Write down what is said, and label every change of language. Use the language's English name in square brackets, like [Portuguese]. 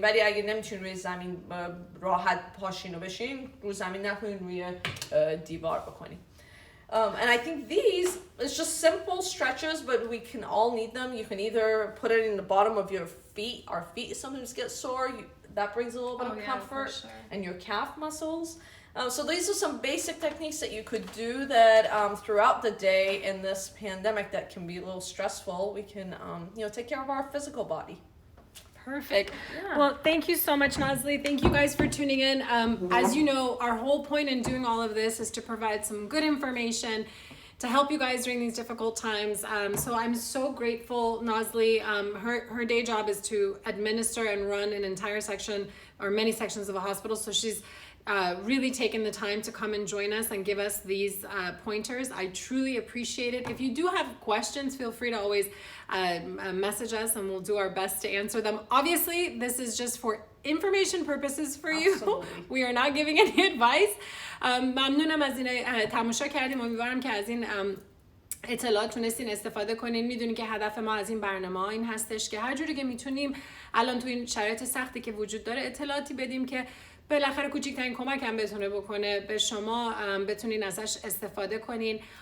[Persian] ولی اگه نمیتونین روی زمین راحت پاشین و بشین، روی زمین نکنین، روی دیوار بکنین. [English] And I think these, it's just simple stretches, but we can all need them. You can either put it in the bottom of your feet. Our feet sometimes get sore. That brings a little bit of comfort. Sure. And your calf muscles. So these are some basic techniques that you could do that throughout the day in this pandemic that can be a little stressful. We can, take care of our physical body. Perfect. Yeah. Well, thank you so much, Nazly. Thank you guys for tuning in. As you know, our whole point in doing all of this is to provide some good information to help you guys during these difficult times. So I'm so grateful, Nazly. Her day job is to administer and run an entire section or many sections of a hospital. So she's really taken the time to come and join us and give us these pointers. I truly appreciate it. If you do have questions, feel free to always message us and we'll do our best to answer them. Obviously, this is just for information purposes for you. We are not giving any advice. [Persian] ممنونم از این تماشا کردیم. امیدوارم که از این اطلاعات تونستین استفاده کنین. میدونین که هدف ما از این برنامه این هستش که هر جوری که میتونیم الان تو این شرایط سختی که وجود داره اطلاعاتی بدیم که بالاخره کوچکترین کمک هم بتونه بکنه به شما، بتونین ازش استفاده کنین.